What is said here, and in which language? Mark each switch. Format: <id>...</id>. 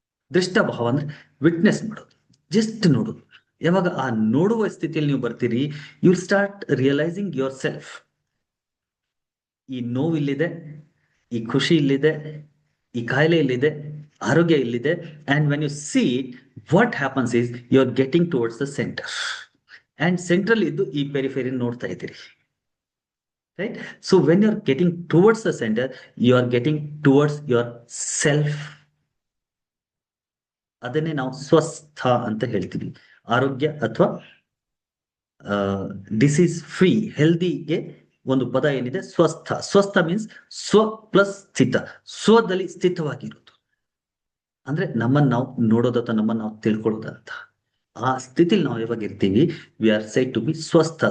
<kn>ದೃಷ್ಟಭಾವ ಅಂದ್ರೆ ವಿಟ್ನೆಸ್ ಮಾಡೋದು, ಜಸ್ಟ್ ನೋಡೋದು. ಯಾವಾಗ ಆ ನೋಡುವ ಸ್ಥಿತಿಯಲ್ಲಿ ನೀವು ಬರ್ತೀರಿ,</kn> <en>You will start realising your self.</en> <kn>ಈ ನೋವು ಇಲ್ಲಿದೆ, ಈ ಖುಷಿ ಇಲ್ಲಿದೆ, ಈ ಕಾಯಿಲೆ ಇಲ್ಲಿದೆ, ಆರೋಗ್ಯ ಇಲ್ಲಿದೆ.</kn> <en>And when you see what happens is you are getting towards the centre. And</en> <kn>central ಇದ್ದು ಈ ಪೆರಿಫೆರಿ ನೋಡ್ತಾ ಇದ್ದೀರಿ.</kn> <en>right? So when you're getting towards the center, you are getting towards your self.</en> <kn>ಅದನ್ನೇ ನಾವು ಸ್ವಸ್ಥ ಅಂತ ಹೇಳ್ತೀವಿ. ಆರೋಗ್ಯ ಅಥವಾ ಡಿಸೀಸ್ ಫ್ರೀ ಹೆಲ್ದಿಗೆ ಒಂದು ಪದ ಏನಿದೆ ಸ್ವಸ್ಥ. ಸ್ವಸ್ಥ ಮೀನ್ಸ್ ಸ್ವ ಪ್ಲಸ್ ಸ್ಥಿತ, ಸ್ವದಲ್ಲಿ ಸ್ಥಿತವಾಗಿರೋದು. ಅಂದ್ರೆ ನಮ್ಮನ್ನ ನಾವು ನೋಡೋದು ಅಥವಾ ನಮ್ಮನ್ನ ನಾವು ತಿಳ್ಕೊಳ್ಳೋದಂತ ಆ ಸ್ಥಿತಿಲಿ ನಾವು ಯಾವಾಗ ಇರ್ತೀವಿ,</kn> <en>We are said to be ಸ್ವಸ್ಥ.</en>